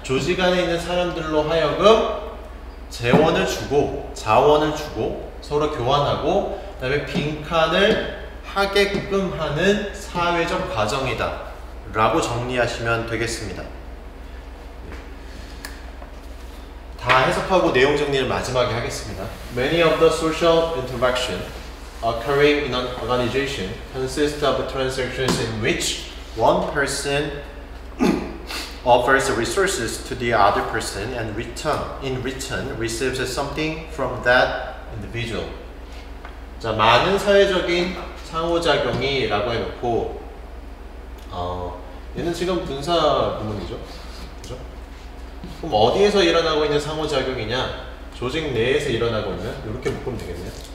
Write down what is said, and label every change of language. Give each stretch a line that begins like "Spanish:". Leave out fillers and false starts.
Korean: 조직 안에 있는 사람들로 하여금 재원을 주고 자원을 주고 서로 교환하고, 그 다음에 빈칸을 하게끔 하는 사회적 과정이다 라고 정리하시면 되겠습니다. 다 해석하고 내용 정리를 마지막에 하겠습니다.
English: Many of the social interaction occurring in an organization consist of transactions in which one person offers resources to the other person and in return receives something from that individual.
Korean: 자, 많은 사회적인 상호작용이 라고 해놓고 얘는 지금 분사 구문이죠. 그죠? 그럼 어디에서 일어나고 있는 상호작용이냐? 조직 내에서 일어나고 있는, 이렇게 묶으면 되겠네요.